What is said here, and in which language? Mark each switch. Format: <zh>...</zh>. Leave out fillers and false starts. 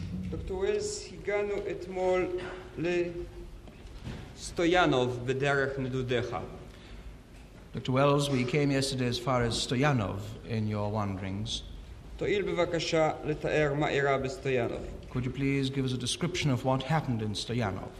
<he>דוקטור ווילס, הגענו אתמול לסטויאנוב בדרך נדודיך.</he> <en>Dr. Wells, we came yesterday as far as Stoyanov in your wanderings.</en> <he>תואיל בבקשה לתאר מה אירע בסטויאנוב.</he> <en>Could you please give us a description of what happened in Stoyanov?</en>